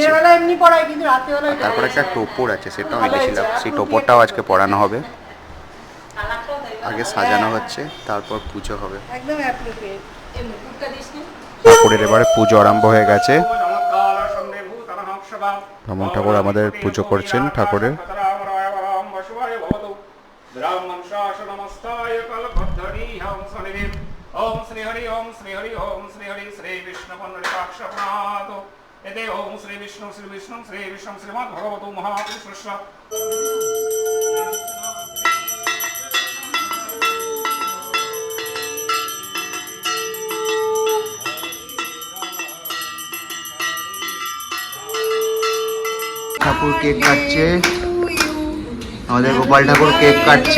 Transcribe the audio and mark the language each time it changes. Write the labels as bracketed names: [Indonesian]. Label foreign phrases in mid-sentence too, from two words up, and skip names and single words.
[Bangla] তারপর একটা টোপর আছে, সেটাও এনেছিলাম, সেই টোপরটাও আজকে পরানো হবে। আগে সাজানো হচ্ছে, তারপর পুজো হবে। ঠাকুরের এবারে পুজো আরম্ভ হয়ে গেছে। বামুন ঠাকুর আমাদের পুজো করছেন ঠাকুরের। [Sanskrit] ओम श्री हरि ओम श्री हरि ओम श्री हरि श्री विष्णु पुंडरीकाक्षनाथ एते ओम श्री विष्णु श्रीमद् भगवतो महापुरुषस्य [Bangla] ঠাকুর কেক কাটছে, আমাদের গোপাল ঠাকুর কেক কাটছে।